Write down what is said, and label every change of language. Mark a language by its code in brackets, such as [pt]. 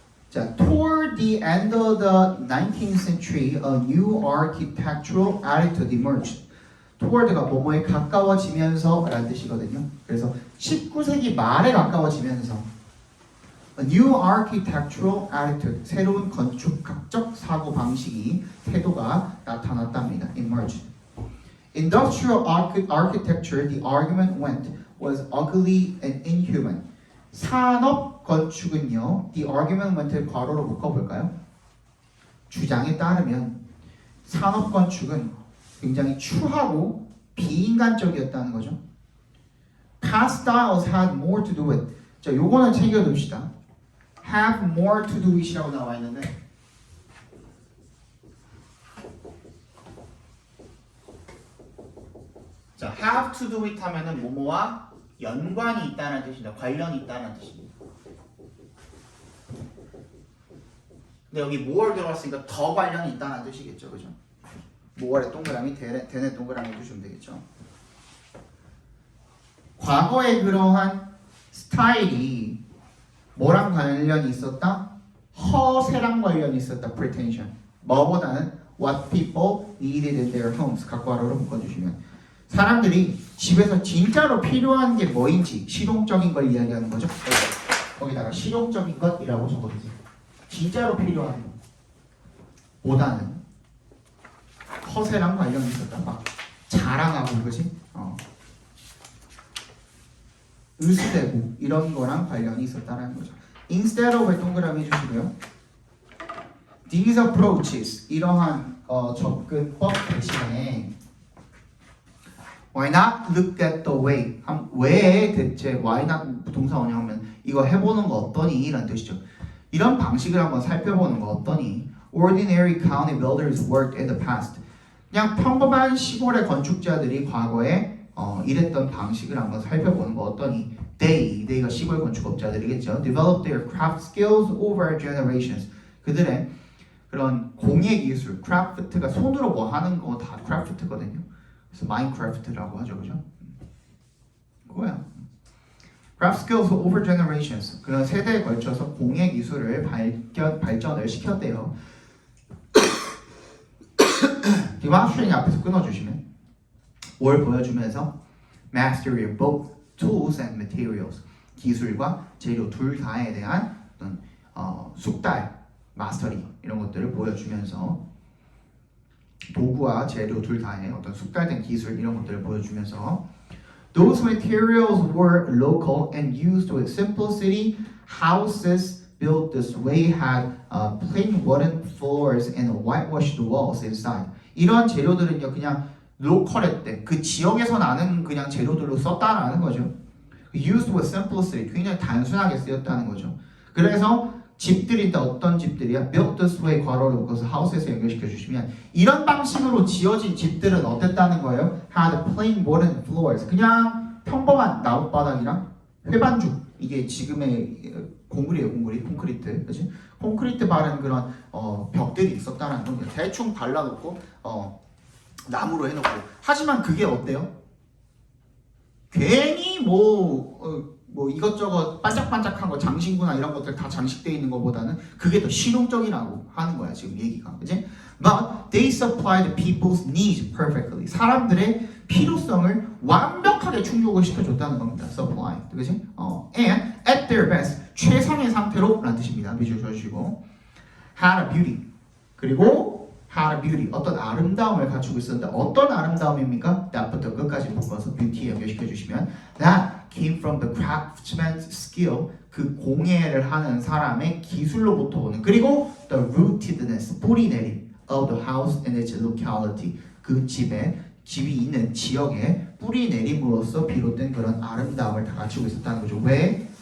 [en] 자, toward the end of the 19th century, a new architectural attitude emerged. [ko] toward가 뭐뭐에 가까워지면서 라는 뜻이거든요. 그래서 19세기 말에 가까워지면서 [en] a new architectural attitude, [ko] 새로운 건축학적 사고 방식이 태도가 나타났답니다. [en] emerged. Industrial architecture, the argument went, was ugly and inhuman. [ko] 산업 건축은요, [en] the argument went [ko] 을 괄호로 묶어볼까요? 주장에 따르면 산업 건축은 굉장히 추하고 비인간적이었다는 거죠. [en] Past styles had more to do with. [ko] 자, 요거는 챙겨둡시다. [en] have more to do with [ko] 이라고 나와 있는데 자, [en] have to do with [ko] 하면은 뭐뭐와 연관이 있다는 뜻입니다. 관련이 있다는 뜻입니다. 근데 여기 more 들어갔으니까 더 관련이 있다는 뜻이겠죠, 그죠? more의 동그라미, then의 동그라미 해주시면 되겠죠. 과거의 그러한 스타일이 뭐랑 관련이 있었다? 허세랑 관련이 있었다. pretension. [en] 뭐보다는 what people needed in their homes. [ko] 각괄호로 묶어주시면 사람들이 집에서 진짜로 필요한 게 뭐인지 실용적인 걸 이야기하는 거죠. 거기다가 실용적인 것이라고 적어주세요. 진짜로 필요한 것 보다는 허세랑 관련이 있었다. 막 자랑하고 그지? 의수되고 이런 거랑 관련이 있었다는 거죠. [en] Instead of [ko] 의 동그라미 해주시고요. [en] These approaches, [ko] 이러한 접근법 대신에 [en] Why not look at the way? [ko] 왜 대체 [en] why not [ko] 동사 원형하면 이거 해보는 거 어떠니? 이런 뜻이죠. 이런 방식을 한번 살펴보는 거 어떠니? [en] Ordinary county builders worked in the past. [ko] 그냥 평범한 시골의 건축자들이 과거에 일했던 방식을 한번 살펴보는 거 어떠니? They가 시골 건축업자들이겠죠. [en] Developed their craft skills over generations. [ko] 그들의 그런 공예 기술, 크래프트가 손으로 뭐 하는 거 다 크래프트거든요. 그래서 마인크래프트라고 하죠, 그죠? 그거야. [en] Craft skills over generations. [ko] 그런 세대에 걸쳐서 공예 기술을 발전을 시켰대요. 디마스트링 앞에서 끊어주시면 뭘 보여주면서 [en] mastery of both tools and materials. [ko] 기술과 재료 둘 다에 대한 어떤 숙달, 마스터리 이런 것들을 보여주면서 도구와 재료 둘 다의 어떤 숙달된 기술 이런 것들을 보여주면서 [en] Those materials were local and used with simplicity. Houses built this way had plain wooden floors and whitewashed walls inside. [ko] 이런 재료들은요 그냥 로컬했대. 그 지역에서 나는 그냥 재료들로 썼다라는 거죠. [en] Used with simplicity. [ko] 굉장히 단순하게 쓰였다는 거죠. 그래서 집들인데 어떤 집들이야? [en] Built this way [ko] 괄호로 묶어서 house에서 연결시켜 주시면 이런 방식으로 지어진 집들은 어땠다는 거예요? [en] Had plain wooden floors. [ko] 그냥 평범한 나룻바닥이랑 회반죽. 이게 지금의 공구리예요, 공구리, 콘크리트, 그렇지? 콘크리트 바른 그런 벽들이 있었다는 건 대충 발라놓고 나무로 해놓고. 하지만 그게 어때요? 괜히 뭐 이것저것 반짝반짝한 거 장신구나 이런 것들 다 장식되어 있는 것보다는 그게 더 실용적이라고 하는 거야 지금 얘기가, 그치? [en] But they supplied people's needs perfectly. [ko] 사람들의 필요성을 완벽하게 충족을 시켜줬다는 겁니다. Supply, 그치? [en] And at their best, [ko] 최상의 상태로 라는 뜻입니다. 미주 주시고 [en] had a beauty. [ko] 그리고 [en] had a beauty, [ko] 어떤 아름다움을 갖추고 있었는데 어떤 아름다움입니까? that부터 끝까지 묶어서 beauty 연결시켜 주시면 [en] that came from the craftsman's skill, [ko] 그 공예를 하는 사람의 기술로부터 오는, 그리고 [en] the rootedness, [ko] 뿌리내림 [en] of the house and its locality, [ko] 그 집이 있는 지역에 뿌리내림으로써 비롯된 그런 아름다움을 다 갖추고 있었다는 거죠. 왜?